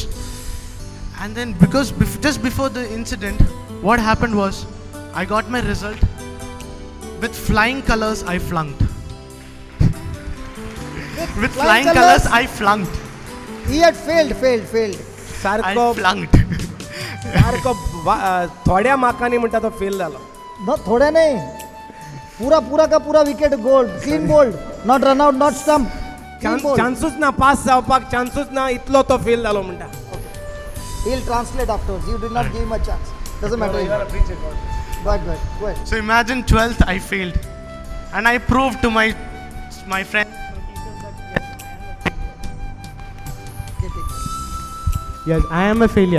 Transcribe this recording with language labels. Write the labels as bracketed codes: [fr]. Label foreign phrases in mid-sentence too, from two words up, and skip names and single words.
[en] And then because just before the incident, what happened was I got my result. With flying colors, I flunked. With flying colors, I flunked. He had failed. I flunked. [kok] सारको थोड्या मार्कांनी म्हणटा तो फेल जालो. [en] No, [hi] थोड़े नहीं. पूरा का पूरा [en] wicket gold, clean gold, not run out, not stump. [kok] चान्सूच ना पास जावपाक, चान्सूच ना, इतलो तो फेल जालो म्हणटा. [en] He'll translate afterwards. You did not give him a chance. Doesn't matter. Go ahead. So imagine 12th I failed, and I proved to my friend. Yes, I am a failure.